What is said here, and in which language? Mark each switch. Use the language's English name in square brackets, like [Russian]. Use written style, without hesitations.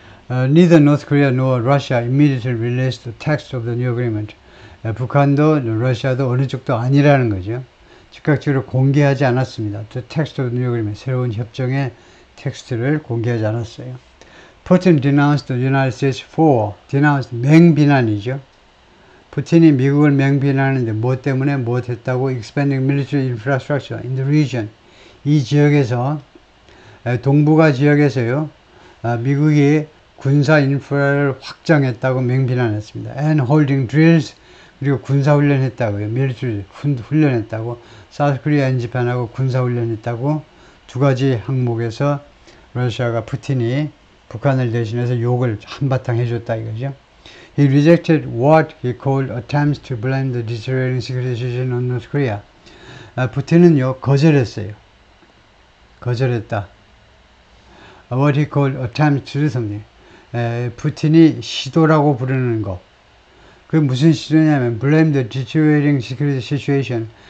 [English] Neither North Korea nor Russia immediately released the text of the new agreement. [Korean] 북한도 러시아도 어느 쪽도 아니라는 거죠. 즉각적으로 공개하지 않았습니다. [English] The text of the new agreement, [Korean] 새로운 협정의 텍스트를 공개하지 않았어요. [English] Putin denounced the United States for, denounced, [Korean] 맹비난이죠. 푸틴이 미국을 맹비난하는데 뭐 때문에 못했다고? [English] Expanding military infrastructure in the region. [Korean] 이 지역에서, 동북아 지역에서요, 미국이 군사 인프라를 확장했다고 맹비난했습니다. [English] And holding drills, [Korean] 그리고 군사훈련했다고요. military 훈련했다고. [English] South Korea and Japan하고 [Korean] 군사훈련했다고. 두 가지 항목에서 러시아가 푸틴이 북한을 대신해서 욕을 한바탕 해줬다 이거죠. [English] He rejected what he called attempts to blame the deteriorating security situation on North Korea. [Korean] 푸틴은요, 거절했어요. 거절했다. [English] What he called attempts to do something. [Korean] 푸틴이 시도라고 부르는 거. 그게 무슨 시도냐면 [English] blame the deteriorating security situation.